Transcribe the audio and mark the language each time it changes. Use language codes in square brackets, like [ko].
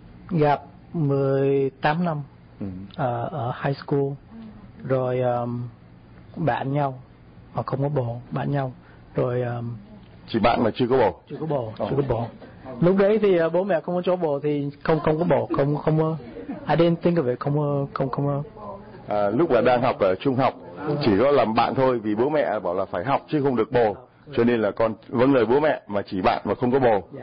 [vi] Gặp 18 năm ở high school, rồi bạn nhau, mà không có bồ, bạn nhau, rồi... Chỉ bạn mà chưa có bồ? Chưa có bồ. Lúc đấy thì bố mẹ không có cho bồ thì không có bồ. [en] I didn't think of it, không. [vi] Lúc là đang học ở trung học, chỉ có làm bạn thôi vì bố mẹ bảo là phải học chứ không được bồ. Cho nên là con vâng lời bố mẹ mà chỉ bạn mà không có bồ.